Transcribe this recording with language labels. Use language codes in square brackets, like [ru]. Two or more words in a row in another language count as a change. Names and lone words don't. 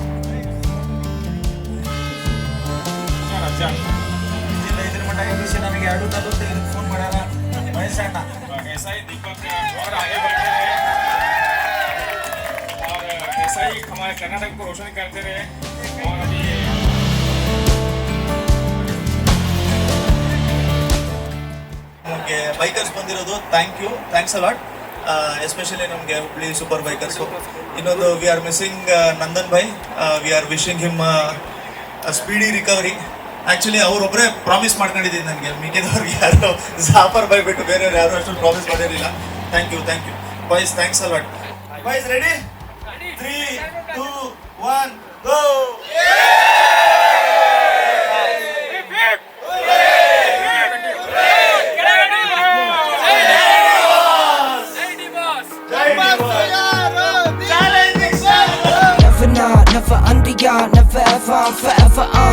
[kn] ಇದ್ರ ಮಟ್ಟ ಎಬ್ಬಿಸಿ ನಮಗೆ 2:40 ಫೋನ್ ಮಾಡ್ಯಾರ ಮಹೇಶಣ್ಣ. [hi] ऐसा ही दीपक और आगे बढ़ते रहे और ऐसा ही हमारे कर्नाटक को रोशन करते रहे. और अभी [kn] ನಮಗೆ ಬೈಕರ್ಸ್ ಬಂದಿರೋದು [en] thanks a lot. [kn] ಎಸ್ಪೆಷಲಿ ನಮಗೆ ಹುಬ್ಳಿ ಸೂಪರ್ ಬೈಕರ್ಸು. ಇನ್ನೊಂದು [en] we are missing [kn] ನಂದನ್ ಭಾಯ್. [en] we are wishing him speedy recovery. [kn] ಆ್ಯಕ್ಚುಲಿ ಅವರೊಬ್ಬರೇ ಪ್ರಾಮಿಸ್ ಮಾಡ್ಕೊಂಡಿದ್ದೀನಿ ನನಗೆ, ಮಿಕ್ಕಿದವ್ರಿಗೆ ಯಾರು ಜಾಫರ್ ಭಾಯ್ ಬಿಟ್ಟು ಬೇರೆಯವ್ರು ಯಾರು ಅಷ್ಟು ಪ್ರಾಮಿಸ್ ಮಾಡಿರಲಿಲ್ಲ. [en] Thank you boys, thanks a lot. Boys ready? 3, 2, 1 ಗೋ. Never under y'all, never ever, I'm forever on.